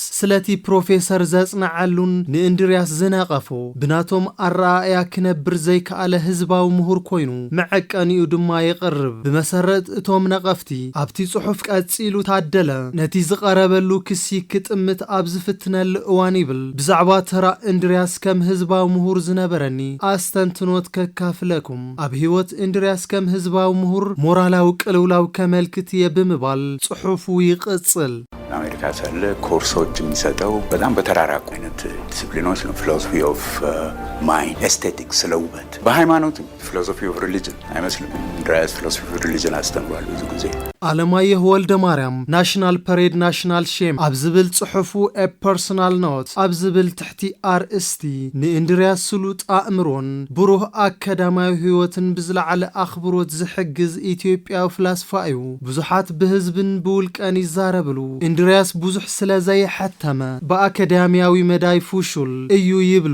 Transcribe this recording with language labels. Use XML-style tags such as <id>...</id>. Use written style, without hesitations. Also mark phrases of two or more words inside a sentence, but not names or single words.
<ti>ስለቲ ፕሮፌሰር ዘጽናዓሉን ንኢንድሪያስ ዝነቐፎ ብናቶም ኣረኣያ ክነብር ዘይከኣለ ህዝባዊ ምሁር ኮይኑ መዐቀኒኡ ድማ ይቕርብ ብመሰረት እቶም ነቐፍቲ ኣብቲ ጽሑፍ ቀጺሉ ታደለ ነቲ ዝቐረበሉ ክሲ ክጥምት ኣብ ዝፍትነሉ እዋን ይብል ብዛዕባ ተራ ኢንድሪያስ ከም ህዝባዊ ምሁር ዝነበረኒ ኣስተንትኖት ከካፍለኩም ኣብ ህይወት ኢንድሪያስ ከም ህዝባዊ ምሁር ሞራላዊ ቅልውላው ከመልክት የብምባል ጽሑፉ ይቅጽል</ti> <am>አሜሪካ ሳለ ኮርሶች የሚሰጠው በጣም በተራራቁ አይነት ዲሲፕሊኖች ነው</am> <en>philosophy of mind aesthetics</en> <am>ስለውበት በሃይማኖት</am> <en>philosophy of religion</en> <am>አይመስልም ኢንድሪያስ</am> <en>philosophy of religion</en> <am>አስተምሯል ብዙ ጊዜ</am> <ti>አለማየሁ ወልደ ማርያም ናሽናል ፐሬድ ናሽናል ሼም አብዝብል ጽሑፉ ፐርሰናል ኖት አብዝብል ትሕቲ አርእስቲ ንእንድርያስ ስሉጥ አእምሮን ብሩህ አካዳማዊ ህይወትን ብዝለዓለ አኽብሮት ዝሕግዝ ኢትዮጵያዊ ፍላስፋ እዩ ብዙሓት ብህዝብን ብውልቀን ይዛረብሉ እንድርያስ ብዙሕ ስለዘይሐተመ በአካዳሚያዊ መዳይ ፉሹል እዩ ይብሉ</ti>